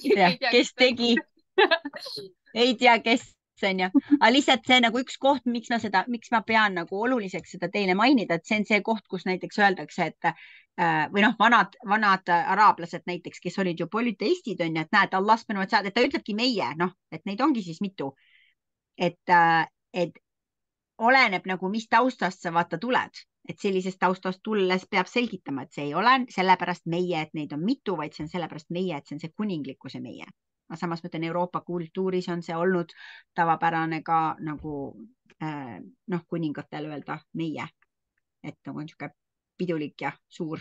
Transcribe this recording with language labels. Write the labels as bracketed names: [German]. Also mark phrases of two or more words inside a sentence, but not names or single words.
[Estonian] Kes tegi? Ei tea, kes on ja, aga lihtsalt see nagu üks koht, miks ma pean nagu oluliseks seda teile mainida, et see on see koht, kus näiteks öeldakse, et või noh, vanad araablased näiteks, kes olid ju polüteistid on ja, et näed, [Arabic] الله سبحانه وتعالى, [Estonian] et ta ütlebki meie, noh, et neid ongi siis mitu. Et oleneb nagu, mis taustast sa vaata tuled, et sellisest taustast tulles peab selgitama, et see ei ole sellepärast meie, et neid on mitu, vaid see on sellepärast meie, et see on see kuninglikkuse meie. Samas mõtlen Euroopa kultuuris on see olnud tavapärane ka nagu noh, kuningatel öelda meie, et nagu on niisugune pidulik ja suur.